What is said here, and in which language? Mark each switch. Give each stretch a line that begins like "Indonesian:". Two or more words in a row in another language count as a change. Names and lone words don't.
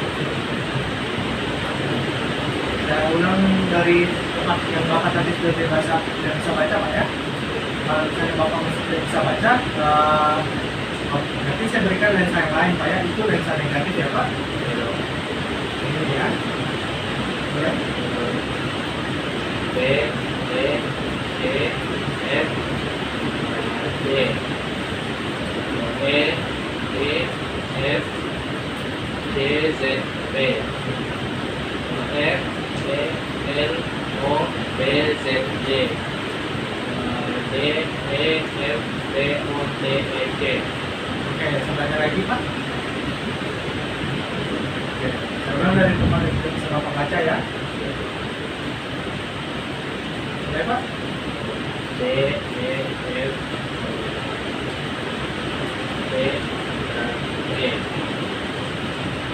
Indonesian: Saya ulang dari tempat yang Bapak tadi sudah bisa baca Pak ya. Kalau misalnya Bapak masih tidak bisa baca, nanti saya berikan lensa yang lain Pak ya. Itu lensa negatif ya Pak. Ini ya. Ya. B D E F D E D F D Z B F E L O B Z D D E F D O T E K. Oke, sebelahnya lagi Pak. Oke, saya ulang dari tempat yang tidak bisa Bapak baca ya. Boleh Pak? D E F D E